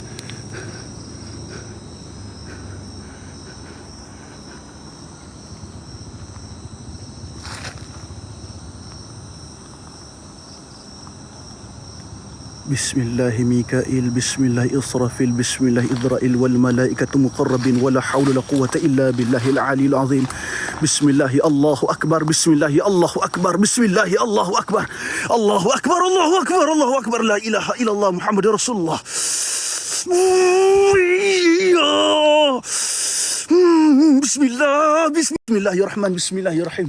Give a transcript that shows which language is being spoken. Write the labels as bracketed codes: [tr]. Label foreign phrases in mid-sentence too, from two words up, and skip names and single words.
[ar] بسم الله ميكائيل، بسم الله إسرافيل، بسم الله إدرائيل والملائكة المقربين ولا حول لا قوة إلا بالله العلي العظيم. بسم الله الله أكبر، بسم الله الله أكبر، بسم الله الله أكبر. الله أكبر، الله أكبر، الله أكبر. لا إله إلا الله محمد رسول الله. بسم الله، بسم الله الرحمن الرحيم, بسم الله الرحيم.